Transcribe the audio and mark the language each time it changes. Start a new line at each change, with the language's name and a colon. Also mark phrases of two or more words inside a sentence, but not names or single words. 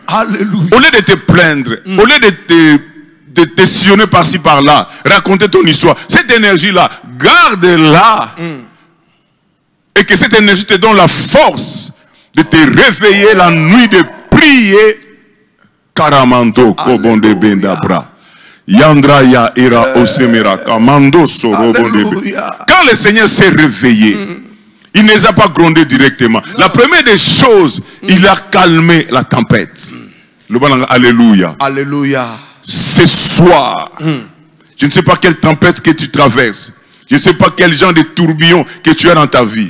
French: Alléluia. Au lieu de te plaindre, au lieu de te sillonner par-ci par-là, raconter ton histoire, cette énergie-là, garde-la. Et que cette énergie te donne la force de te réveiller la nuit, de prier. Karamando kobonde bendabra. Yandraya ira osemera kamando sorobonde. Quand le Seigneur s'est réveillé, il ne les a pas grondés directement. La première des choses, il a calmé la tempête. Alléluia. Alléluia. Ce soir, je ne sais pas quelle tempête que tu traverses. Je ne sais pas quel genre de tourbillon que tu as dans ta vie.